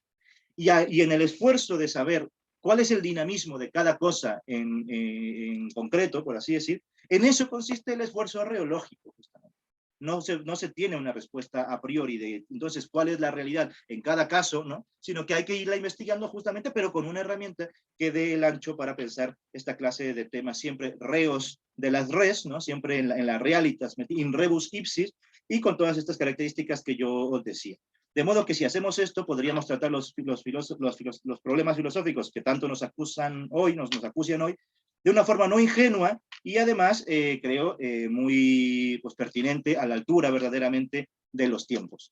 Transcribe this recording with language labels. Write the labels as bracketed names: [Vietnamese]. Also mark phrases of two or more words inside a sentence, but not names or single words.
[Spanish] Y en el esfuerzo de saber cuál es el dinamismo de cada cosa en concreto, por así decir, en eso consiste el esfuerzo reológico, justamente. no se tiene una respuesta [Latin] a priori [Spanish] de entonces cuál es la realidad en cada caso, ¿no? Sino que hay que irla investigando justamente, pero con una herramienta que dé el ancho para pensar esta clase de temas siempre reos de las res, ¿no? Siempre en la realitas, [Latin] in rebus ipsis, [Spanish] y con todas estas características que yo os decía. De modo que si hacemos esto, podríamos tratar los problemas filosóficos que tanto nos acusan hoy, nos acucian hoy, de una forma no ingenua y además, creo, muy pues, pertinente, a la altura verdaderamente de los tiempos.